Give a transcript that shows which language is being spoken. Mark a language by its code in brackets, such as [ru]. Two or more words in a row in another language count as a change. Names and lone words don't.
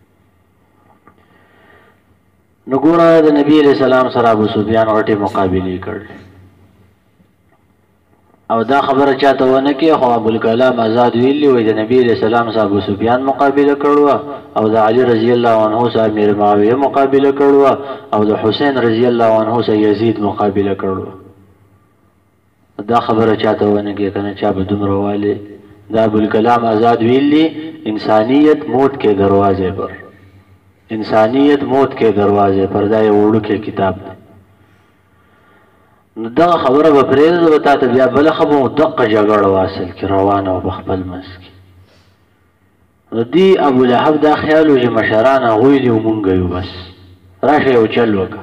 [ps] نو ګوره د نبی [ar] علیہ السلام [ps] سره ابو سفیان غټې مقابلې کړل او دا خبره چاته ونه کې، خو ابوالکلام آزاد ویلي وایي د نبی [ar] علیہ السلام [ps] سره ابو سفیان مقابله کړو او د علي [ar] رضی الله عنه [ps] سره امیر معاویه مقابله کړو او د حسین [ar] رضی الله عنه [ps] سره یزید مقابله کړو. دا خبره چاته ونه کې کنه چا به دومره والی. دا ابوالکلام آزاد ویلي انسانیت موت کے دروازے پر، انسانیت موت کے دروازے پر، دا یو وړوکی کتاب دی. نو دغه خبره به پرېږده به تا ته بیا بله خبره دقه جګړه واصل کې روانه وه په خپل منځ کې. نو دې ابولهب دا خیال و چې مشران هغوی دي او مونږ یو، بس راشه یو چل وکړه.